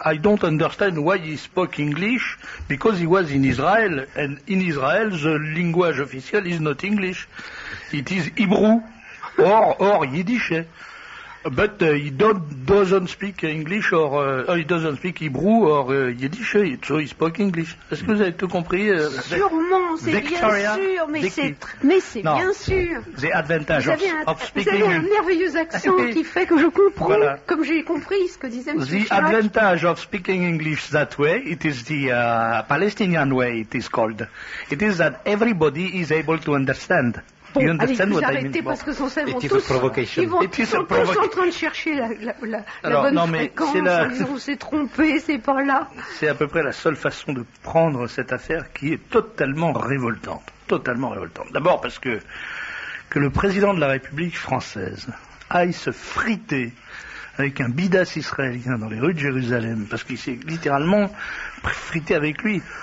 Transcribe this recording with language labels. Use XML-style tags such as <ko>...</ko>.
<en>I don't understand why he spoke English, because he was in Israel, and in Israel the language official is not English. It is Hebrew or Yiddish. But he doesn't speak English he doesn't speak Hebrew or Yiddish, so he spoke English.</en> <fr>Est-ce que vous avez tout compris? Sûrement, c'est bien sûr, mais c'est bien sûr.</fr> <en>The advantage of speaking.</en> <fr>Vous avez un merveilleux accent qui fait que je comprends, comme j'ai compris ce que disait M.</fr> <en>The advantage of speaking English that way, it is the Palestinian way, it is called. It is that everybody is able to understand.</en> <fr>Bon, allez, vous arrêtez parce que sont seulement tous, ils sont tous en train de chercher la bonne fréquence, en disant on s'est trompé, c'est pas là. C'est à peu près la seule façon de prendre cette affaire qui est totalement révoltante. Totalement révoltante. D'abord parce que le président de la République française aille se friter avec un bidas israélien dans les rues de Jérusalem, parce qu'il s'est littéralement frité avec lui.</fr>